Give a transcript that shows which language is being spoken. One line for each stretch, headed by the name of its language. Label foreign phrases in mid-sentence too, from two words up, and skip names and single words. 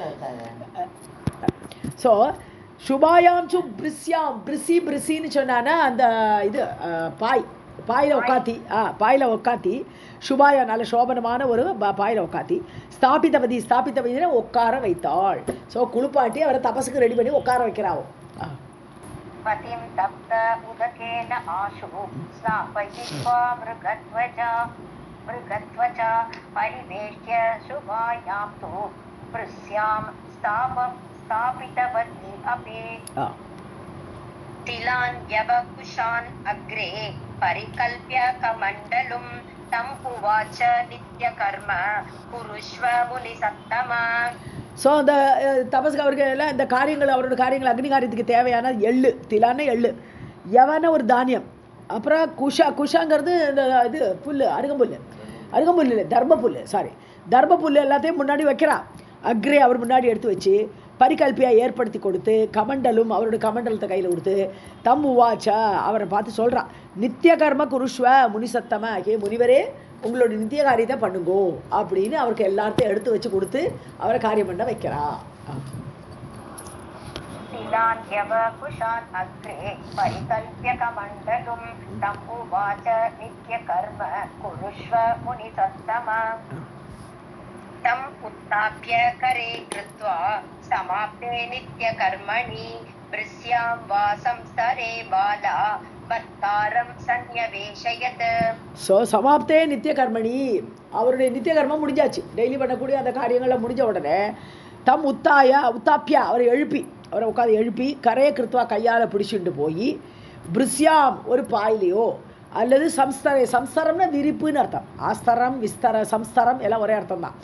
Tamil: ஸோ
Sanskrit: शुभायां तु वृस्याम्,
Tamil: பிரிசின்னு சொன்னான்னா அந்த இது பாயில் உட்காத்தி சுபாயா நல்ல சோபனமான ஒரு பாயில் உட்காத்தி ஸ்தாபித்தவதினா உட்கார வைத்தாள். ஸோ குளிப்பாட்டி அவரை தபசுக்கு ரெடி பண்ணி உட்கார வைக்கிறாவோ.
Sanskrit: पतिं तप्त उदकेन आशु स्नापयित्वा मृगत्वचा परिवेश्य शुभायां तु वृस्यां स्थापितवती अपि. तिलान्यवकुशान् अग्रे परिकल्प्य कमण्डलुं तम् उवाच नित्यकर्म कुरुष्व मुनिसत्तमा.
Tamil: ஸோ அந்த தபஸ்க்கு அவருக்கு எல்லாம் இந்த காரியங்கள், அவரோட காரியங்கள், அக்னி காரியத்துக்கு தேவையான எள்ளு, திலான எள்ளு, யவன ஒரு தானியம், அப்புறம் குஷாங்கிறது இந்த இது புல், அருகம்புல் இல்லை தர்மப்புல், தர்மப்புல் எல்லாத்தையும் முன்னாடி வைக்கிறான். அக்ரே அவர் முன்னாடி எடுத்து வச்சு பரிகல்பியாக ஏற்படுத்தி கொடுத்து, கமண்டலும் அவரோட கமண்டலத்தை கையில் கொடுத்து,
Sanskrit: तम् उवाच
Tamil: அவரை பார்த்து சொல்கிறான்,
Sanskrit: नित्य कर्म कुरुष्व मुनिसत्तम,
Tamil: முனிவரே உங்களோட நித்திய காரியத்தை பண்ணுங்கோ அப்படின்னு அவருக்கு எல்லாத்தையும் எடுத்து வச்சு கொடுத்து அவரை காரியம் பண்ண வைக்கிறா.
Sanskrit: तम् उत्थाप्य करे कृत्वा समाप्ते नित्यकर्मणि वृस्यां वा संस्तरे बाला भर्तारं संन्यवेशयत्.
Tamil: ஸோ
Sanskrit: समाप्ते नित्य कर्मणि,
Tamil: அவருடைய நித்திய கர்மம் முடிஞ்சாச்சு, டெய்லி பண்ணக்கூடிய அந்த காரியங்களில் முடிஞ்ச உடனே
Sanskrit: तम् उत्थाप्य
Tamil: அவரை உட்காந்து எழுப்பி கரையை கிருத்துவா கையால் பிடிச்சிட்டு போய் பிரிஸ்யாம் ஒரு பாயிலையோ அல்லது சம்ஸ்தரம்னா விரிப்புன்னு அர்த்தம், ஆஸ்தரம் சம்ஸ்தரம் எல்லாம் ஒரே அர்த்தம் தான்.